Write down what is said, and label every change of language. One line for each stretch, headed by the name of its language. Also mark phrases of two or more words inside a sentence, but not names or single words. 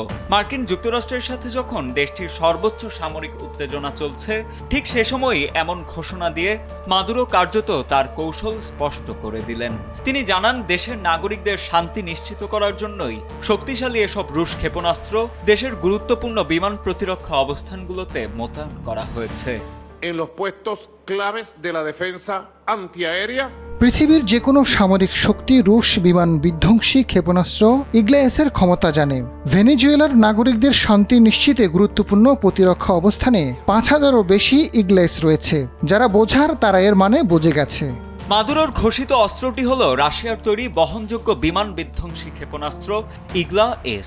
Bangla: মার্কিন যুক্তরাষ্ট্রের সাথে যখন দেশটির সর্বোচ্চ সামরিক উত্তেজনা চলছে, ঠিক সে সময়ই এমন ঘোষণা দিয়ে মাদুরো কার্যত তার কৌশল স্পষ্ট করে দিলেন। তিনি জানান, দেশের নাগরিকদের শান্তি নিশ্চিত করার জন্যই শক্তিশালী এসব রুশ ক্ষেপণাস্ত্র দেশের গুরুত্বপূর্ণ বিমান প্রতিরক্ষা অবস্থানগুলোতে মোতায়েন করা হয়েছে।
Spanish: En los puestos claves de la defensa antiaérea.
Bangla: পৃথিবীর যে কোনো সামরিক শক্তি রুশ বিমান বিধ্বংসী ক্ষেপণাস্ত্র ইগলেয়াসের ক্ষমতা জানে। ভেনেজুয়েলার নাগরিকদের শান্তি নিশ্চিতে গুরুত্বপূর্ণ প্রতিরক্ষা অবস্থানে ৫,০০০-এরও বেশি ইগলেয়াস রয়েছে। যারা বোঝার তারা এর মানে বুঝে গেছে। মাদুরোর ঘোষিত অস্ত্রটি হল রাশিয়ার তৈরি বহনযোগ্য বিমান বিধ্বংসী ক্ষেপণাস্ত্র ইগলা-এস।